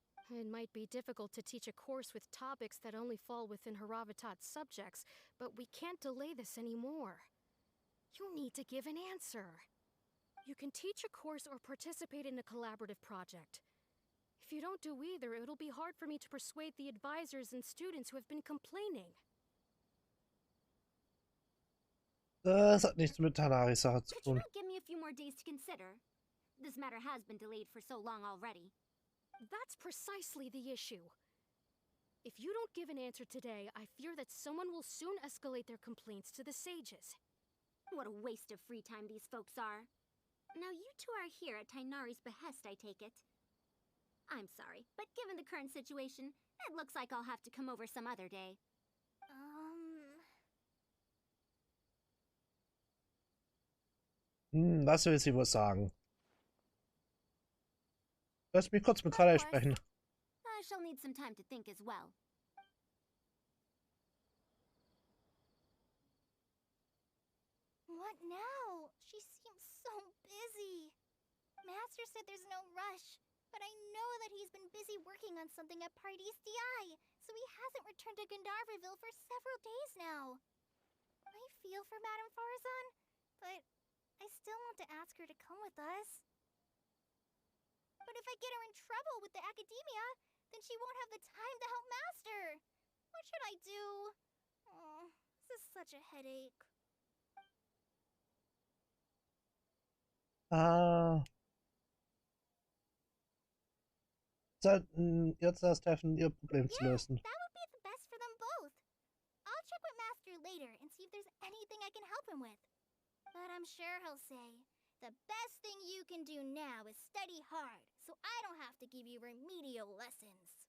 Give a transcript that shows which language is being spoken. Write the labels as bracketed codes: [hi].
[en] It might be difficult to teach a course with topics that only fall within Haravatat's subjects, but we can't delay this anymore. You need to give an answer. You can teach a course or participate in a collaborative project. If you don't do either, it'll be hard for me to persuade the advisors and students who have been complaining. [de] Das hat nichts mit Tanaris Sache zu [en] Could you [de] tun. [en] not give me a few more days to consider? This matter has been delayed for so long already. That's precisely the issue. If you don't give an answer today, I fear that someone will soon escalate their complaints to the sages. What a waste of free time these folks are. Now you two are here at Tainari's behest, I take it. I'm sorry, but given the current situation, it looks like I'll have to come over some other day. [de] Was will sie wohl sagen? Lass mich kurz mit Kala sprechen. [en] I shall need some time to think as well. What now? She seems so busy. Master said there's no rush, but I know that he's been busy working on something at Pardees DI, so he hasn't returned to Gandharvaville for several days now. I feel for Madame Faruzan, but I still want to ask her to come with us. But if I get her in trouble with the academia, then she won't have the time to help Master. What should I do? Oh, this is such a headache. [de] Sollten ihr zuerst helfen, ihr Problem zu lösen. [en] That would be the best for them both. I'll check with Master later and see if there's anything I can help him with. But I'm sure he'll say, the best thing you can do now is study hard, so I don't have to give you remedial lessons.